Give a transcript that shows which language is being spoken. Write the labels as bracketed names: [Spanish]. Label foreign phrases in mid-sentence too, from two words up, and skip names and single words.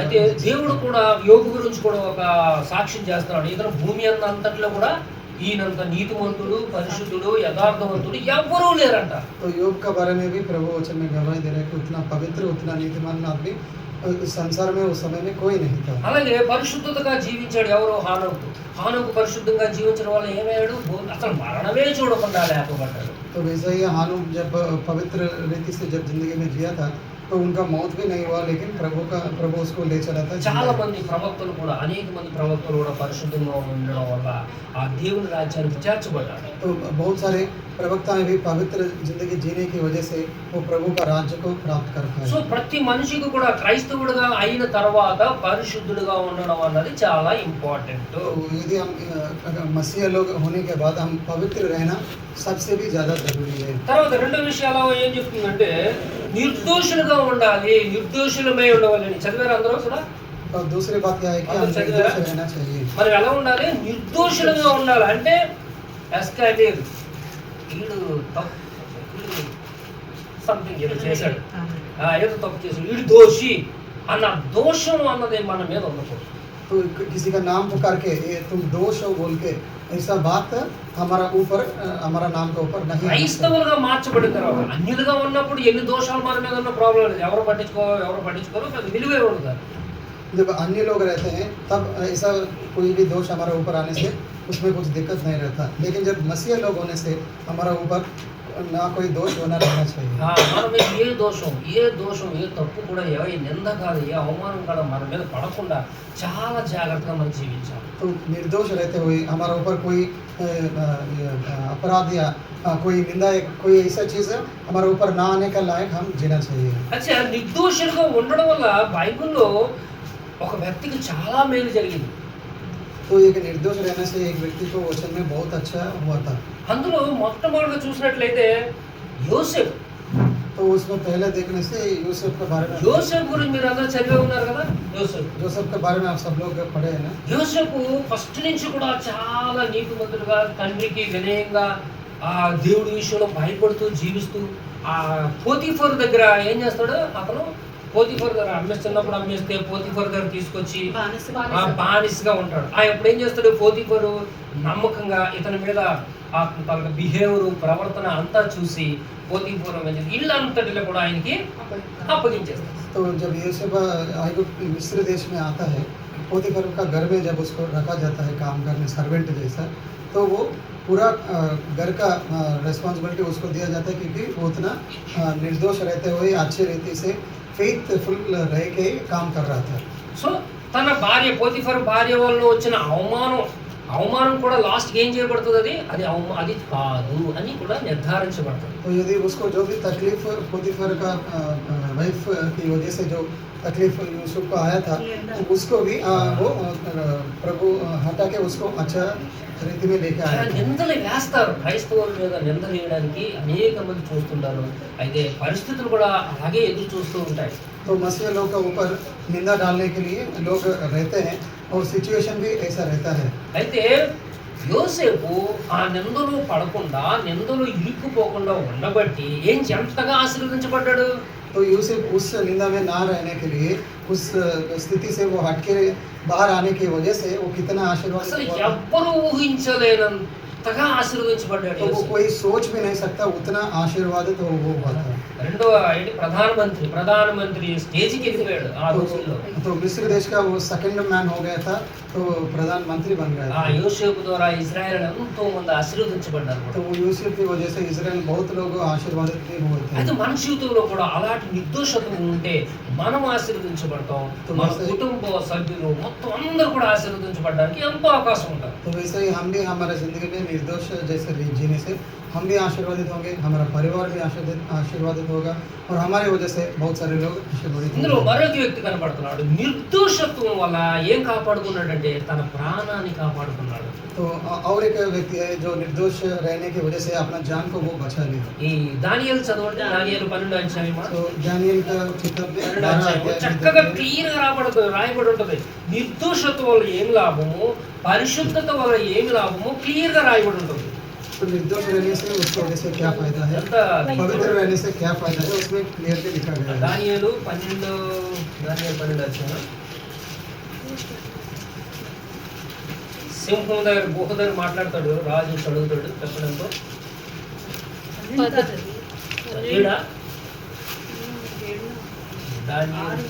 [Telugu] అయితే దేవుడు కూడా యోగు గురించి కూడా ఒక సాక్ష్యం చేస్తున్నాడు. ఇతను భూమి అంతట్లో కూడా ఈయనంత నీతిమంతుడు, పరిశుద్ధుడు, యథార్థవంతుడు ఎవ్వరూ లేరంట. [Hindi] तो योग का बारे में भी प्रभु वचन में गवाही दे रहे हैं कि उतना पवित्र उतना नीतिमान आदमी इस संसार में उस समय में कोई नहीं था। [Telugu] అలాగే పరిశుద్ధతగా జీవించాడు ఎవరో హానోకు. హానోకు పరిశుద్ధంగా జీవించడం వల్ల ఏమయ్యాడు? అసలు మరణమే చూడకుండా లేపబడ్డాడు. [Hindi] तो वैसा ही हानूक जब पवित्र रीति से जब जिंदगी में जिया था तो उनका मौत भी नहीं हुआ, लेकिन प्रभु उसको ले चला था। [Telugu] చాలా మంది ప్రవక్తలు కూడా, అనేక మంది ప్రవక్తలు కూడా పరిశుద్ధంగా ఉండడం వల్ల ఆ దేవుని రాజ్యానికి చేర్చబడ్డాడు. [Hindi] तो बहुत सारे प्रवक्ताएं भी पवित्र जिंदगी जीने की वजह से वो प्रभु का राज्य को प्राप्त कर पाए। [Telugu] సో ప్రతి మనిషికి కూడా క్రైస్తవుడిగా అయిన తర్వాత పరిశుద్ధుడిగా ఉండడం అన్నది చాలా ఇంపార్టెంట్. [Hindi] तो यदि हम मसीह लोग होने के बाद हम पवित्र रहना सबसे भी ज्यादा जरूरी है। [Telugu] తర్వాత రెండో విషయాలు ఏం చెప్తుందంటే నిర్దోషులుగా ఉండాలి, నిర్దోషులమై ఉండవాలని. చదివారు అందరూ కూడా? [Hindi] और दूसरी बात क्या है कि हम निर्दोष रहना चाहिए। [Telugu] మరి ఎలా ఉండాలి? నిర్దోషులుగా ఉండాలి. అంటే ఎస్కాలేర్ వీడు సంథింగ్ ఏదో చేశాడు, ఏదో తప్పు చేశాడు, వీడు దోషి అన్న దోషం అన్నది మన మీద ఉండకూడదు. [Hindi] तो किसी का नाम पुकार के ये तुम दोष हो बोल के ऐसा बात हमारा नाम के ऊपर नहीं। [Telugu] క్రైస్తవులుగా మార్చబడిన తర్వాత అన్యులుగా ఉన్నప్పుడు ఎన్ని దోషాలు మన మీద ఉన్న ప్రాబ్లం లేదు. ఎవరు పట్టించుకోరు, పెద్ద విలువే ఉండదు. [Hindi] जब अन्य लोग रहते हैं तब ऐसा कोई भी दोष हमारे ऊपर आने से उसमें कुछ दिक्कत नहीं रहता, लेकिन जब मसीह लोग होने से हमारा ऊपर ना कोई दोष होना रहना चाहिए। [Telugu] మన మీద ఏ దోషం ఏ తప్పు కూడా ఏ నింద కాదు, ఏ అవమానం కూడా మన మీద పడకుండా చాలా జాగ్రత్తగా మనం జీవించాలి. [Hindi] तो निर्दोष रहते हुए हमारा ऊपर कोई अपराध या कोई निंदा कोई ऐसा चीज है हमारे ऊपर ना आने का लायक हम जीना चाहिए। [Telugu] అచ్చా, నిర్దోషులుగా ఉండడం వల్ల బైబిల్లో ఒక వ్యక్తికి చాలా మేలు జరిగింది. [Hindi] तो एक निर्दोष रहने से एक व्यक्ति को वचन में बहुत अच्छा हुआ था। [Telugu] అందులో మొట్టమొదటిగా చూసినట్లయితే యోసేపు. [Hindi] तो उसमें पहले देखने से यूसुफ के बारे में, [Telugu] యోసేపు గురించి మీరు అందరూ చదివే ఉన్నారు కదా. [Hindi] जोसेफ के बारे में आप सब लोग पढ़े हैं ना। [Telugu] యోసేపు ఫస్ట్ నుంచి కూడా చాలా నీతిమంతుడుగా, తండ్రికి వినయంగా, ఆ దేవుడి విషయంలో భయపడుతూ జీవిస్తూ, ఆ పోతీఫర్ దగ్గర ఏం చేస్తాడు అతను? పోతీఫర్ దగ్గర చిన్నప్పుడు అమ్మేస్తే పోతీఫర్ దగ్గర తీసుకొచ్చి బానిసగా ఉంటాడు. ఎప్పుడు ఏం చేస్తాడు? పోతీఫరు నమ్మకంగా ఇతని మీద తన బిహేవియర్ ప్రవర్తన అంతా చూసి పోతీఫర్ ఇల్లు అంతటిలో కూడా ఆయనకి అప్పగించేస్తాడు. [Hindi] तो जब यूसुफ मिस्र देश में आता है, पोतीफर का घर में जब उसको रखा जाता है काम करने सर्वेंट जैसा, तो वो पूरा घर का रिस्पॉन्सिबिलिटी उसको दिया जाता है, क्योंकि वो उतना निर्दोष रहते हुए अच्छे रीति से फेथफुल रह के काम कर रहा था। [Telugu] సో తన భార్య పోతీఫర్ భార్య వల్ల వచ్చిన అవమానం కూడా లాస్ట్ ఏం చేయబడుతుంది? అది కాదు అని కూడా నిర్ధారించబడుతుంది. [Hindi] तो यदि उसको जो भी तकलीफ पोतीफर का वाइफ की वजह से जो तकलीफ यूसुफ को आया था, तो उसको भी वो प्रभु हटा के उसको अच्छा रीति में लेके आया। [Telugu] నిందలు వేస్తారు, క్రైస్తవుల మీద నిందలు వేయడానికి అనేక మంది చూస్తుంటారు. అయితే పరిస్థితులు కూడా అలాగే ఎదురు చూస్తూ ఉంటాయి. [Hindi] तो मसीह लोग का ऊपर निंदा डालने के लिए लोग रहते हैं और सिचुएशन भी ऐसा रहता है। [Telugu] అయితే యోసేపు ఆ నిందలు పడకుండా, నిందలు ఇరుక్కుపోకుండా ఉండబట్టి ఎంతగా ఆశీర్వదించబడ్డాడు. [Hindi] तो यूसुफ उस निंदा में ना रहने के लिए, उस स्थिति से वो हट के बाहर आने की वजह से वो कितना आशीर्वाद [Telugu] అసలు [Hindi] हुआ। [Telugu] ఎవ్వరూ ఊహించలేనంతగా ఆశీర్వదించబడ్డాడు. [Hindi] तो वो कोई सोच भी नहीं सकता उतना आशीर्वादित वो हुआ था। [Telugu] రెండవ ప్రధానమంత్రి స్టేజ్కి వెళ్ళిపోయాడు ఆ రోజుల్లో. [Hindi] तो मिस्र देश का वो [English] second man [Hindi] हो गया था, तो प्रधानमंत्री बन गया [Telugu] ఆ [Hindi] था। [Telugu] యోసేపు ద్వారా ఇజ్రాయెల్ ఎంతో మంది ఆశీర్వదించబడ్డారు [Hindi] तो [Telugu] కూడా. [Hindi] वो यूसुफ की वजह से इजराइल बहुत लोग आशीर्वादित भी हुए [Telugu] అయితే [Hindi] थे। [Telugu] మన జీవితంలో కూడా అలాంటి నిర్దోషత్వం ఉంటే మనం ఆశీర్వదించబడతాం. మన కుటుంబ సభ్యులు మొత్తం అందరూ కూడా ఆశీర్వదించబడడానికి ఎంతో అవకాశం ఉంటుంది. [Hindi] तो वैसे ही हम भी हमारे जिंदगी में निर्दोष जैसे जीने से हम भी आशीर्वादित होंगे, हमारा परिवार भी आशीर्वादित होगा और हमारी वजह से बहुत सारे लोग आशीर्वादित [Telugu] ఇందులో [Hindi] होंगे। [Telugu] మరొక వ్యక్తి కనబడుతున్నాడు. నిర్దోషత్వం వల్ల ఏం కాపాడుకున్నాడంటే తన ప్రాణాన్ని కాపాడుకున్నాడు. [Hindi] तो और एक व्यक्ति है जो निर्दोष रहने की वजह से अपना जान को वो बचा लिया। [Telugu] ఈ దానియేలు చదవండి, దానియేలు 12వ అధ్యాయమా, [Hindi] तो दानिएल का किताब में [Telugu] 12వ 12 అధ్యాయం [Hindi] अध्याय में [Telugu] చక్కగా [Hindi] देखते हैं। [Telugu] క్లియర్ గా రాయబడి ఉంటుంది. నిర్దోషత్వం వల్ల ఏం లాభము, పరిశుద్ధత వల్ల ఏమి లాభము క్లియర్ గా రాయబడి ఉంటుంది. [Hindi] तो निर्दोष रहने से उसकी वजह से क्या फायदा है, [Telugu] ఎంత [Hindi] पवित्र रहने से क्या फायदा है, उसमें क्लियरली लिखा गया है। [Telugu] దానియేలు 12వ అధ్యాయం సింహం దగ్గర గుహ దగ్గర మాట్లాడతాడు, రాజు అడుగుతాడు చెప్పడంతో ఈడ దాన్ని